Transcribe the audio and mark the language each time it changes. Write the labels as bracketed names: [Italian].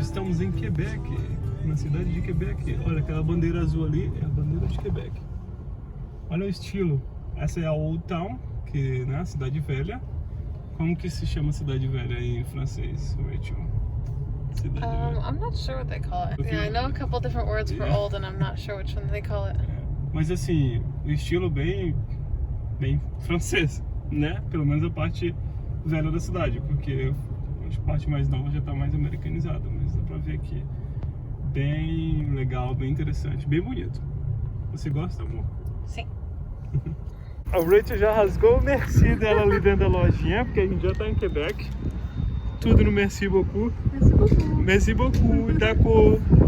[Portuguese] Estamos em Quebec, na cidade de Quebec. Olha, aquela bandeira azul ali é a bandeira de Quebec. Olha o estilo. Essa é a Old Town, que, né, a cidade velha. Como que se chama cidade velha em francês, Rachel? Cidade velha. [English] I'm not sure what they call it. Yeah, I know a couple different words for old, and I'm not sure which one they call it. [Portuguese] Mas assim, o estilo bem francês, né? Pelo menos a parte velha da cidade, porque a parte mais nova já tá mais americanizada, mas dá pra ver aqui. Bem legal, bem interessante, bem bonito. Você gosta, amor? Sim. A Rachel já rasgou o merci dela ali dentro da lojinha, porque a gente já tá em Quebec. Tudo no [French] merci beaucoup. Merci beaucoup, d'accord.